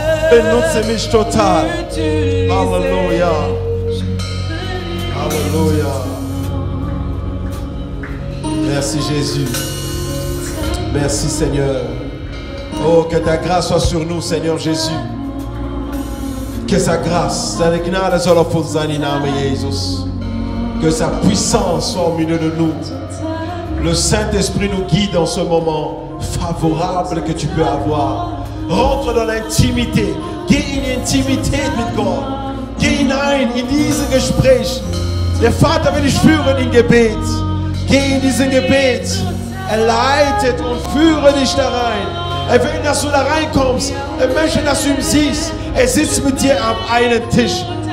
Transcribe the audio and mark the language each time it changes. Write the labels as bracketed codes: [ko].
[de] Benutze mich total. Halleluja. Alléluia. [fr] Merci Jésus. Merci Seigneur. Oh, que ta grâce soit sur nous, Seigneur Jésus. Que sa grâce, [de] seine Gnade soll auf uns sein, im Namen Jesus. [fr] Que sa puissance soit au milieu de nous. Le Saint-Esprit nous guide en ce moment favorable que tu peux avoir. Rentre dans l'intimité. [de] Geh in Intimität mit Gott. Geh hinein in dieses Gespräch. Der Vater will dich führen in Gebet. Geh in diesen Gebet. Er leitet und führe dich da rein. Er will, dass du da reinkommst. Er möchte, dass du ihn siehst. Er sitzt mit dir am einen Tisch.